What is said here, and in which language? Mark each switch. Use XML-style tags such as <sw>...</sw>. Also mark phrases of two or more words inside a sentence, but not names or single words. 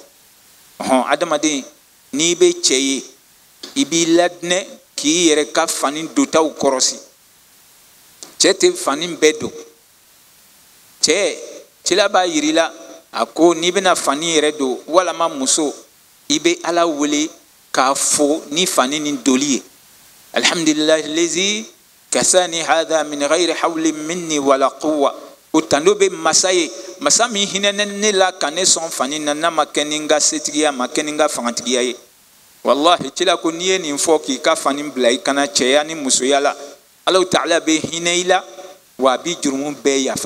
<bm>Adamaden n'i bɛ cɛ ye i b'i ladinɛ k'i yɛrɛ ka fani dotaw kɔrɔsi. Cɛ tɛ fani bɛɛ don. Cɛla b'a yiri la a ko n'i bɛna fani yɛrɛ don walama muso, i bɛ ala wele k'a fo ni fani ni doli ye.</bm> <ar>الحمد لله الذي كساني هذا من غير حول مني ولا قوة.</ar> <bm>O tando be masa ye, masa min hinɛnen ne la ka ne sɔn fani na n'a ma kɛ ni n ka setigiya, ma kɛ ni n ka fangatigiya ye. Wallahi cɛla ko n'i ye nin fɔ k'i ka fani bila i kana cɛya ni musoya la,</bm> <ar>الله تعالى</ar> <bm>bɛ hinɛ i la wa a b'i jurumu bɛɛ yafa.</bm>